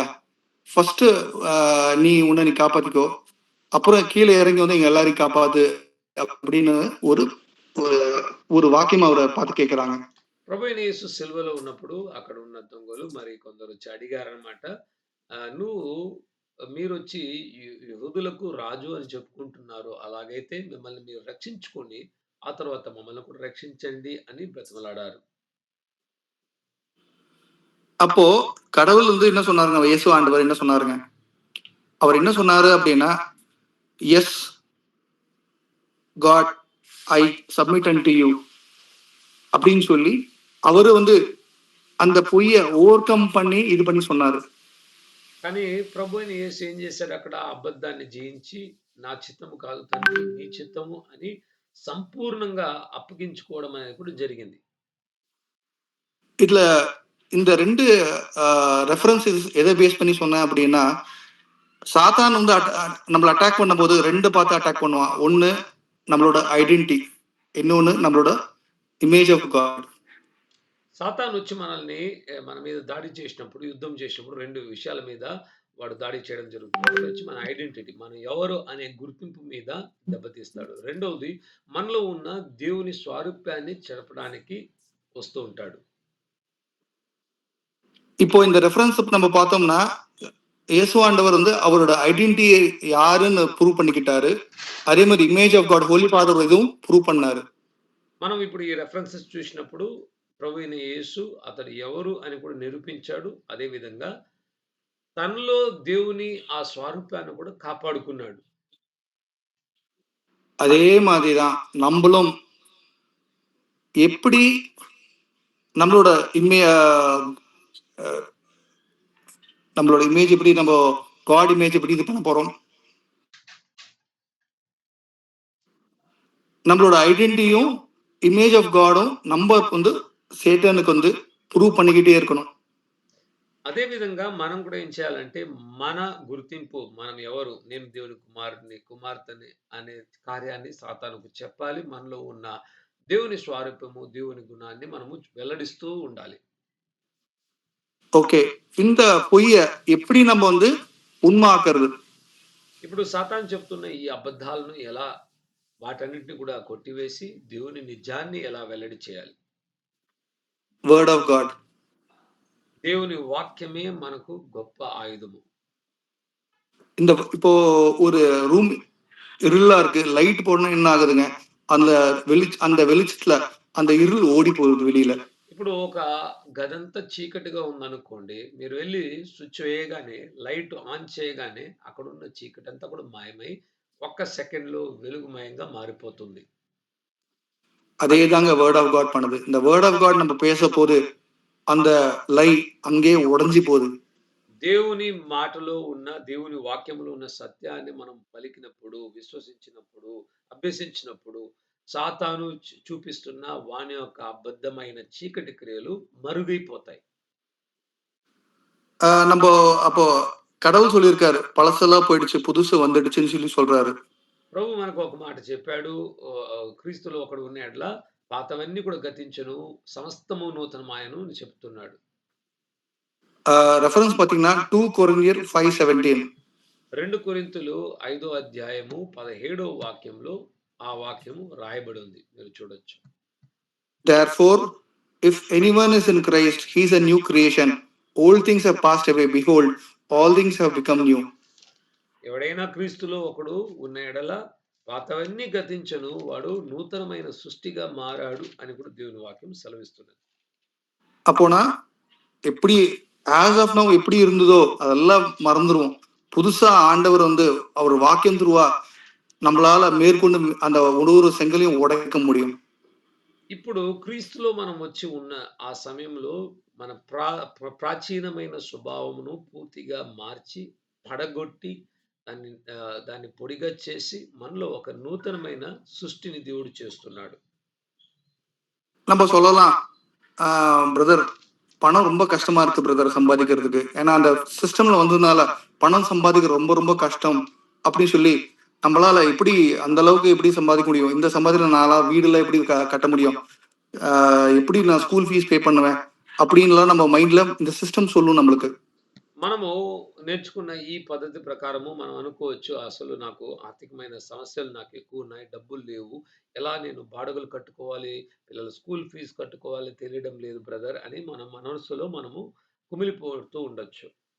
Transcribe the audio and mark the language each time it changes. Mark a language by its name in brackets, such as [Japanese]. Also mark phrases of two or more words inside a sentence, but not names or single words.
[Tamil] ஃபர்ஸ்ட் நீ உன்னை நீ காப்பாத்திக்கோ, அப்புறம் கீழே இறங்கி வந்து எங்க எல்லாரையும் காப்பாத்து அப்படின்னு ஒரு ஒரு வாக்கியம் அவரை பார்த்து கேட்கறாங்க. [Telugu] ప్రభువైన యేసు సిలువలో ఉన్నప్పుడు అక్కడ ఉన్న దొంగలు మరి కొందరు వచ్చి అడిగారనమాట. నువ్వు మీరొచ్చి యూదులకు రాజు అని చెప్పుకుంటున్నారు. అలాగైతే మిమ్మల్ని మీరు రక్షించుకొని, ఆ తర్వాత మమ్మల్ని కూడా రక్షించండి అని బ్రతిమలాడారు. [Tamil] அப்போ கடவுள் வந்து என்ன சொன்னாருங்க, இயேசு ஆண்டவர் என்ன சொன்னாருங்க, அவர் என்ன சொன்னாரு அப்படின்னா, [English] yes God I submit unto you [Tamil] அப்படின்னு சொல்லி அவரு வந்து அந்த பொய்ய [English] over come [Tamil] பண்ணி இது பண்ணி சொன்னாரு. [Telugu] కానీ ప్రభువైన యేసు ఏం చేశాడు అక్కడ అబద్ధాన్ని జయించి, నా చిత్తము కాదు తండ్రి నీ చిత్తము అని సంపూర్ణంగా అప్పగించుకోవడం అనేది కూడా జరిగింది. [Tamil] இதுல இந்த 2 ரெஃபரன்சஸ் எதை பேஸ் பண்ணி சொன்னேன் அப்படின்னா, சாத்தான் வந்து நம்மள அட்டாக் பண்ணும்போது 2 பார்த்து அட்டாக் பண்ணுவான். ஒன்னு நம்மளோட ஐடென்டிட்டி, இன்னொன்னு நம்மளோட [English] image of God. [Telugu] సాతాను వచ్చి మనల్ని మన మీద దాడి చేసినప్పుడు, యుద్ధం చేసినప్పుడు 2 విషయాల మీద వాడు దాడి చేయడం జరుగుతుంది. ఒకటొచ్చి మన ఐడెంటిటీ. మనం ఎవరు అనే గుర్తింపు మీద దెబ్బతీస్తాడు. రెండోది మనలో ఉన్న దేవుని స్వారూప్యాన్ని చెరపడానికి వస్తూ ఉంటాడు. [Tamil] இப்போ இந்த ரெஃபரன்ஸ் நம்ம பார்த்தோம்னா இயேசு ஆண்டவர் வந்து அவரோட ஐடென்டிட்டி யாருன்னு ப்ரூவ் பண்ணிக்கிட்டாரு. அதே மாதிரி [English] image of God Holy Father [Tamil] இதுவும் ப்ரூவ் பண்ணாரு. [Telugu] మనం ఇప్పుడు ఈ రెఫరెన్సెస్ చూసినప్పుడు ప్రభు అయిన యేసు అతడు ఎవరు అని కూడా నిరూపించాడు. అదే విధంగా తనలో దేవుని ఆ స్వారూప్యాన్ని కూడా కాపాడుకున్నాడు. [Tamil] அதே மாதிரி தான் நம்மளும் எப்படி நம்மளோட இமே நம்மளோட இமேஜ் எப்படி நம்ம காட் இமேஜ் எப்படி இது பண்ண போறோம், நம்மளோட ஐடென்டிட்டியும் [English] image of God-um [Tamil] நம்ம வந்து சேட்டனுக்கு வந்து ப்ரூவ் பண்ணிக்கிட்டே இருக்கணும். [Telugu] అదే విధంగా మనం కూడా ఏం చేయాలంటే మన గుర్తింపు మనం ఎవరు, నేను దేవుని కుమారుడిని, కుమార్తెని అనే కార్యాన్ని సాతానుకు చెప్పాలి. మనలో ఉన్న దేవుని స్వారూప్యము, దేవుని గుణాన్ని మనము వెల్లడిస్తూ ఉండాలి. ఓకే, [Tamil] இந்த பொய்ய எப்படி நம்ம வந்து உண்மாக்குறது? [Telugu] ఇప్పుడు సాతాను చెప్తున్న ఈ అబద్ధాలను ఎలా వాటన్నిటిని కూడా కొట్టివేసి దేవుని నిజాన్ని ఎలా వెల్లడి చేయాలి? [English] word of God. [Telugu] దేవుని వాక్యమే మనకు గొప్ప ఆయుధము. [Tamil] இந்த இப்போ ஒரு ரூம் இருளா இருக்கு, லைட் போடணும் என்ன ஆகுதுங்க, அந்த அந்த வெளிச்சத்துல அந்த இருள் ஓடி போகுது வெளியில. [Telugu] ఇప్పుడు ఒక గదంతా చీకటిగా ఉందనుకోండి. మీరు వెళ్లి స్విచ్ వేయగానే, [English] light on [Telugu] చేయగానే అక్కడున్న చీకటంతా కూడా మాయమై ఒక్క సెకండ్‌లో వెలుగుమయంగా మారిపోతుంది. [Tamil] அதே தாங்க [English] word of God [Tamil] பண்ணுது. இந்த [English] word of God [Tamil] நம்ம பேசப்போது அந்த லை அங்கே உடைஞ்சு போகுது. [Telugu] దేవుని మాటలో ఉన్న, దేవుని వాక్యములో ఉన్న సత్యాన్ని మనం పలికినప్పుడు, విశ్వసించినప్పుడు, అభ్యసించినప్పుడు సాతాను చూపిస్తున్న వాని యొక్క అబద్ధమైన చీకటి క్రియలు మరుగైపోతాయి. [Tamil] நம்ம அப்போ கடவுள் சொல்லியிருக்காரு, பழசெல்லாம் போயிடுச்சு புதுசு வந்துடுச்சுன்னு சொல்லி சொல்றாரு. [Telugu] ప్రభు మనకు ఒక మాట చెప్పాడు. క్రీస్తులో ఒకడు ఉన్న యెడల పాతవన్నీ కూడా గతించెను, సమస్తము నూతనమాయెను అని చెప్తున్నాడు. [Tamil] రెఫరెన్స్ பார்த்தீங்கன்னா 2 కొరింథీయర్ 5:17. [Telugu] 2 కొరింథీయులు 5వ అధ్యాయము 17వ వాక్యంలో ఆ వాక్యము రాయబడి ఉంది. మీరు చూడొచ్చు. [English] Therefore, if anyone is in Christ, he is a new creation. Old things have passed away. Behold, all things have become new. [Telugu] ఎవడైనా క్రీస్తులో ఒకడు ఉన్న యెడల పాతవన్నీ గతించెను, వాడు నూతనమైన సృష్టిగా మారాడు అని కూడా దేవుని వాక్యం సెలవిస్తున్నది. [Tamil] அப்போனா எப்படி [English] as of now [Tamil] எப்படி இருந்ததோ அதெல்லாம் மறந்துடுவோம். புதுசா ஆண்டவர் வந்து அவர் வாக்கியம் துருவா நம்மளால மேற்கொண்டு அந்த ஒரு செங்கலையும் உடைக்க முடியும். [Telugu] ఇప్పుడు క్రీస్తులో మనం వచ్చి ఉన్న ఆ సమయంలో మన ప్రాచీనమైన స్వభావమును పూర్తిగా మార్చి, పడగొట్టి, దాన్ని పొడిగా చేసి మనలో ఒక నూతనమైన సృష్టిని దేవుడు చేస్తున్నాడు. [Tamil] நம்ம சொல்லலாம், பிரதர் பணம் ரொம்ப கஷ்டமா இருக்கு பிரதர் சம்பாதிக்கிறதுக்கு, ஏன்னா அந்த சிஸ்டம்ல வந்ததுனால பணம் சம்பாதிக்க ரொம்ப ரொம்ப கஷ்டம் அப்படின்னு சொல்லி நம்மளால எப்படி அந்த அளவுக்கு எப்படி சம்பாதிக்க முடியும், இந்த சம்பாதிக்கிற நாளா வீடுல எப்படி கட்ட முடியும், எப்படி நான் [English] school fees pay [Tamil] பண்ணுவேன் அப்படின்லாம் நம்ம மைண்ட்ல இந்த சிஸ்டம் சொல்லும் நம்மளுக்கு. [Telugu] మనము నేర్చుకున్న ఈ పద్ధతి ప్రకారము మనం అనుకోవచ్చు, అసలు నాకు ఆర్థికమైన సమస్యలు నాకు ఎక్కువ ఉన్నాయి, డబ్బులు లేవు, ఎలా నేను బాడుగలు కట్టుకోవాలి, పిల్లల [English] school fees [Telugu] కట్టుకోవాలి తెలియడం లేదు బ్రదర్ అని మన మనసులో మనము కుమిలిపోతూ ఉండొచ్చు.